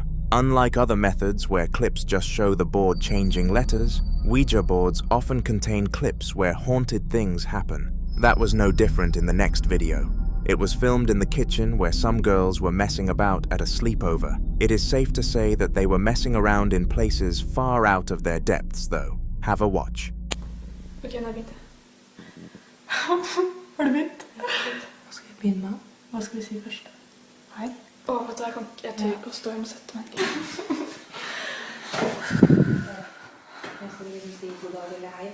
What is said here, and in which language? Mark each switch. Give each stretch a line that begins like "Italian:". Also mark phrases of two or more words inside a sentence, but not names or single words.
English: Unlike other methods where clips just show the board changing letters, Ouija boards often contain clips where haunted things happen. That was no different in the next video. It was filmed in the kitchen where some girls were messing about at a sleepover. It is safe to say that they were messing around in places far out of their depths, though. Have a watch.
Norwegian: Okay, nå begynte jeg. Har du begynt? Hva skal vi begynne med? Hva skal vi si først? Hei? Vet du, jeg tør ikke å stå hjemme og sette meg. Jeg skal liksom si god dag eller hei.